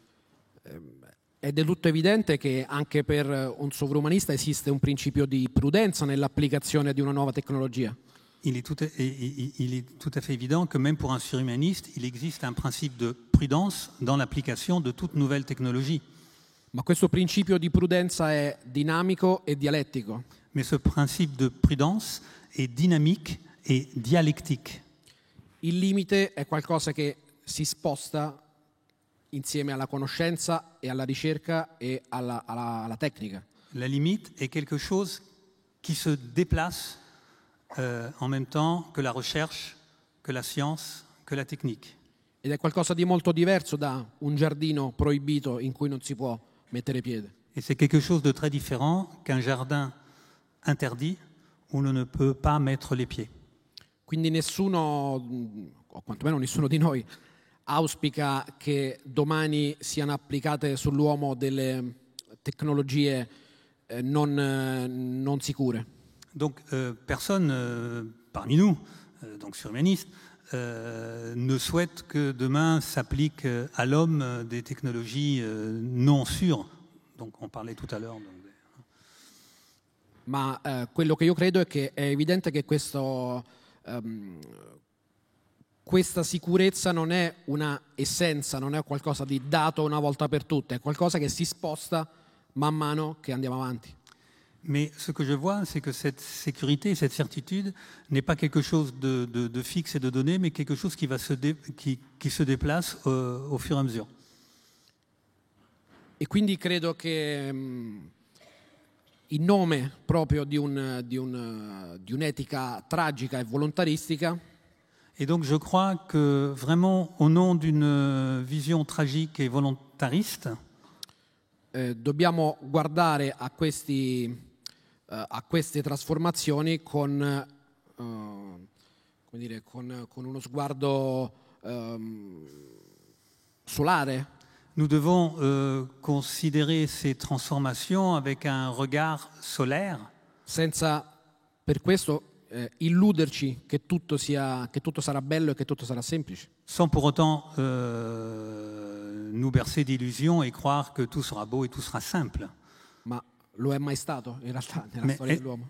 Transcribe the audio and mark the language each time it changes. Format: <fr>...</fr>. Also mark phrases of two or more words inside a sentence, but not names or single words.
<it>È del tutto evidente che anche per un sovrumanista esiste un principio di prudenza nell'applicazione di una nuova tecnologia.</it> <fr>Il est tout à fait évident que même pour un surhumaniste, il existe un principe de prudence dans l'application de toute nouvelle technologie.</fr> <it>Ma questo principio di prudenza è dinamico e dialettico.</it> <fr>Mais ce principe de prudence est dynamique et dialectique.</fr> <it>Il limite è qualcosa che si sposta insieme alla conoscenza e alla ricerca e alla tecnica.</it> <fr>La limite est quelque chose qui se déplace en même temps que la recherche, que la science, que la technique.</fr> <it>Ed è qualcosa di molto diverso da un giardino proibito in cui non si può mettere piede.</it> <fr>Et c'est quelque chose de très différent qu'un jardin interdit où l'on ne peut pas mettre les pieds.</fr> <it>quindi nessuno, o quantomeno nessuno di noi, auspica che domani siano applicate sull'uomo delle tecnologie non sicure.</it> <fr>Donc personne parmi nous, donc surhumanistes, ne souhaite que demain s'appliquent à l'homme des technologies non sûres. Donc on parlait tout à l'heure.</fr> <it>Ma quello che io credo è che è evidente che questa sicurezza non è una essenza, non è qualcosa di dato una volta per tutte, è qualcosa che si sposta man mano che andiamo avanti.</it> <fr>Mais ce que je vois, c'est que cette sécurité, cette certitude n'est pas quelque chose de fixe et de donné, mais quelque chose qui se déplace au fur et à mesure.</fr> <it>E quindi credo che in nome proprio di un'etica tragica e volontaristica,</it> <fr>et donc je crois que vraiment au nom d'une vision tragique et volontariste,</fr> <it>dobbiamo guardare a queste trasformazioni con uno sguardo solare.</it> <fr>Nous devons considérer ces transformations avec un regard solaire.</fr> <it>Senza per questo illuderci che tutto sarà bello e che tutto sarà semplice.</it> <fr>Sans pour autant nous bercer d'illusions et croire que tout sera beau et tout sera simple.</fr> <it>Ma lo è mai stato in realtà nella storia dell'uomo?</it>